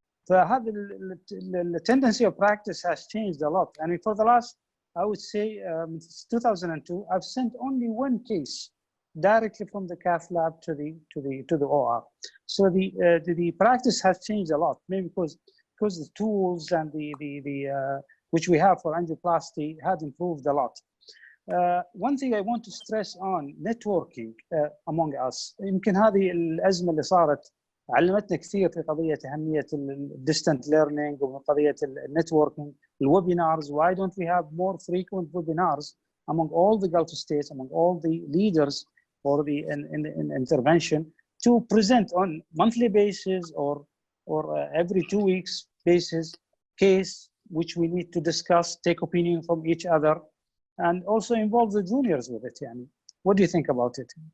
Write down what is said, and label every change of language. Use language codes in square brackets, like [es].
[en] فهذا the tendency of practice has changed a lot. I mean, for the last, I would say, since 2002, I've sent only one case directly from the cath lab to the OR. So the practice has changed a lot, maybe because the tools and the which we have for angioplasty had improved a lot. One thing I want to stress on networking among us. [ar] يمكن هذه الأزمة اللي صارت علمتنا كثير في قضية أهمية distant learning ومن قضية networking, webinars. [en] Why don't we have more frequent webinars among all the Gulf states, among all the leaders for the in intervention, to present on monthly basis or every 2 weeks basis case which we need to discuss, take opinion from each other, and also involve the juniors with it. Yani. What do you think about it?